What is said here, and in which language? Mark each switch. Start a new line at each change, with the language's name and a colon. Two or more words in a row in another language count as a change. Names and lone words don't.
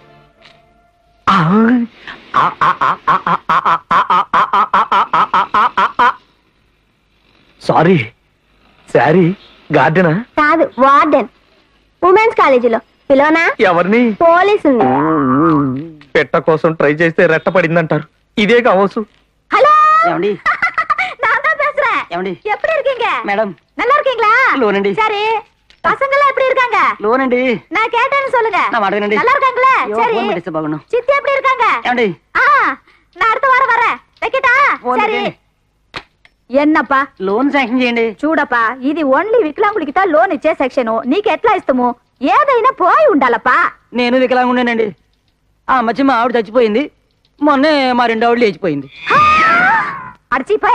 Telugu: సారీ, శారీ గార్డెనా? కాదు, వార్డెన్. ఉమెన్స్ కాలేజీలో పిలవనా? ఎవరిని? పోలీసు. పెట్ట కోసం ట్రై చేస్తే రెట్ట పడిందంటారు. ఇదే కావచ్చు. హలో, ఏమండి?
Tamil: நான் தான் பேசுறேன்.
Telugu: ఏమండి?
Tamil: எப்படி இருக்கீங்க?
Telugu: మేడం.
Tamil: நல்லா இருக்கீங்களா?
Telugu: లోనండి.
Tamil: சரி, பசங்க எல்லாம் எப்படி இருக்காங்க?
Telugu: లోనండి.
Tamil: நான் கேட்டேன்னு சொல்லுங்க.
Telugu: నా మాట వినండి.
Tamil: நல்லா இருக்காங்களா?
Telugu: అయ్యో,
Tamil: சரி.
Telugu: ఫోన్ పెట్టేస్తే బాగుండు.
Tamil: சித்தி எப்படி இருக்காங்க?
Telugu: ఏమండి?
Tamil: நான் அடுத்த வாரம் வரேன். வைக்கட்டா?
Telugu: ఫోన్
Tamil: சரி.
Telugu: పెట్టండి.
Tamil: ఎన్నప్పా
Telugu: లోన్ శాంక్షన్ చేయండి. చూడప్పా, ఇది ఓన్లీ వికలాంగుడికి లోన్ ఇచ్చే సెక్షన్. నీకు ఎట్లా ఇస్తాము? ఏదైనా పోయి ఉండాలప్పా. నేను వికలాంగుండేనండి. ఆ మధ్య మా ఆవిడ చచ్చిపోయింది, మొన్నే మా రెండో ఆవిడ లేచిపోయింది. అడిచిపోయా.